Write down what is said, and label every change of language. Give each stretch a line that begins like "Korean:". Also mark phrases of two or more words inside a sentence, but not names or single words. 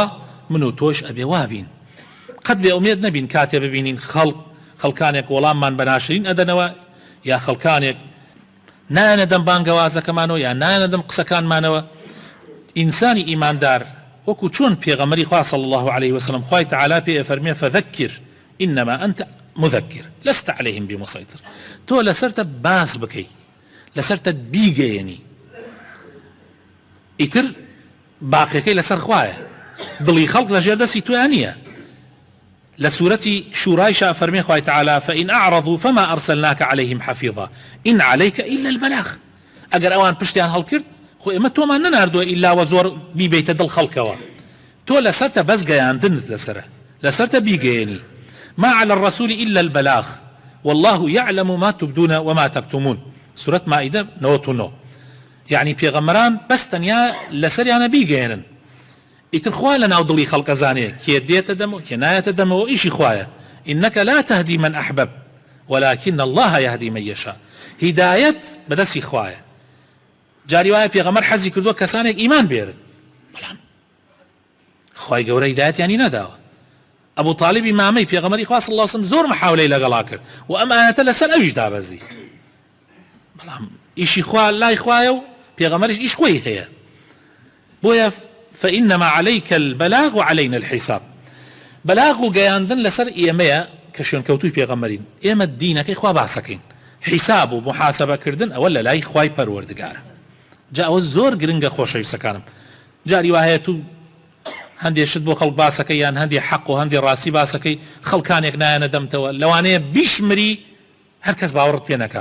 Central Kurdish: من و تۆش ئەبێ وابین قەت بێ ئومێد نەبین کاتێ ببینین خەڵکانێک وەڵاممان بە ناشرین ئەدەنەوە یا خەڵکانێک نایەنە دەم بانگەوازەکەمانەوە یا نایەنە دەم قسەکانمانەوە ئینسانی ئیماندار وەکو چۆن پێغەمبەری خوا
Arabic: صلی الله عليه وسلم
Central Kurdish: خوای تعالی پێ ئەفەرمێ
Arabic: فەذەکر إنما أنت مذكر لست عليهم بمسيطر
Central Kurdish: تۆ لەسەرتە باس بکەی لەسەرتە بیگەیەنی ئیتر باقیەکەی لەسەر خوایە دڵی خەڵک لەژێر دەستی تۆیان نییە لە سورەتی شورایشا فەرمێ خوای تعالی
Arabic: فإن أعرضوا فما أرسلناك عليهم حفيظا إن عليك إلا البلاغ
Central Kurdish: ئەگەر ئەوان پشتیان هەڵکرد خۆ ئێمە تۆمان نەناردووە ئیلاوە زۆر بیبیتە دڵ خەڵکەوە تۆ لەسەرتە بەس گەیاندنت لەسرە لەسەرتە بیگەیەنی
Arabic: ما على الرسول إلا البلاغ والله يعلم ما تبدون وما تكتمون سورة مائدة 99 يعني
Central Kurdish: پێغەمبەران بەس تەنیا لەسەریانە بیگەێنن ئیتر خوا لەناو دڵی خەڵکە زانێ کێ دێتە دەمەوە کێ نایەتە دەمەوە ئیشی خوایە
Arabic: إنك لا تهدي من أحببت ولكن الله يهدي من يشاء
Central Kurdish: هداية بەدەستی خوایە جاری وایە پێغەمبەر حەزی کردووە کەسانێک ئیمان بێرن بەڵام خوای گەورە هیدایەتیانی نەداوە ئەبوو تاڵیبی مامەی پێغەمبەری خوا
Arabic: صلی الله عليه وسلم
Central Kurdish: زۆر محاولەی لەگەڵا کرد و ئەم ئاەتە لەسەر ئەویش دابەزی بەڵام ئیشی خوا لای خوایە و پێغەمبەریش ئیش خۆی هەیە بۆیە
Arabic: فإنما عليك البلاغ وعلينا الحساب
Central Kurdish: بەلاغ و گەیاندن لەسەر ئێمەیە کە شوێنکەوتووی پێغەمبەرین ئێمە دینەکەی خوا باسەکەین حیساب و محاسبەکردن ئەوە لە لای خوای پەروەردگارە. جا ئەوە زۆر گرنگە خۆشەویستەکانم. جاری وایە تو هەندێک شت بۆ خەڵک باسەکەی یان هەندێک حەق و هەندێک ڕاستی باسەکەی خەڵکانێک نایەنە دەمتەوە لەوانەیە بیشمری هەر کەس باوەڕت پێ نەکا.